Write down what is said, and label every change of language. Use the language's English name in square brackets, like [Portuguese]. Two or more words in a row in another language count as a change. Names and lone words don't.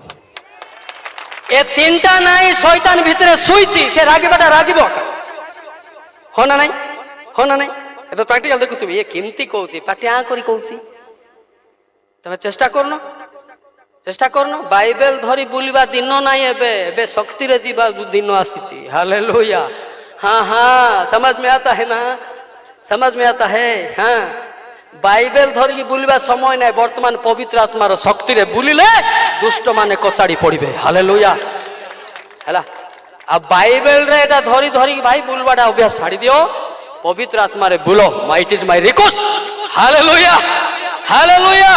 [Odia] ଏ ତିନିଟା ନାହିଁ, ଶୈତାନ ଭିତରେ ଶୋଇଛି, ସେ ରାଗିବାଟା ରାଗିବ। ହଁ ନା ନାଇଁ? ହଁ ନା ନାଇଁ? ଏବେ ପ୍ରାକ୍ଟିକାଲ ଦେଖୁଥିବି, ଇଏ କେମିତି କହୁଛି, ପାଟି କରି କହୁଛି। ତମେ ଚେଷ୍ଟା କରୁନ। ବାଇବେଲ ଧରି ବୁଲିବା ଦିନ ନାହିଁ, ଏବେ ଶକ୍ତିରେ ଯିବା ଦିନ ଆସିଛି। [Hindi] ହାଲେଲୁୟା। समझ में आता है ना? समझ में आता है? [Odia] ବାଇବେଲ ଧରିକି ବୁଲିବା ସମୟ ନାହିଁ, ବର୍ତ୍ତମାନ ପବିତ୍ର ଆତ୍ମାର ଶକ୍ତିରେ ବୁଲିଲେ ଦୁଷ୍ଟ ମାନେ କଚାଡି ପଡିବେ। ହାଲେଲୁୟା। ହେଲା, ଆଉ ବାଇବେଲରେ ଏଟା ଧରିକି ଭାଇ ବୁଲବାଟା ଅଭ୍ୟାସ ଛାଡି ଦିଅ, ପବିତ୍ର ଆତ୍ମାରେ ବୁଲ। [English] it is my request. ହାଲେଲୁୟା, ହାଲେଲୁୟା।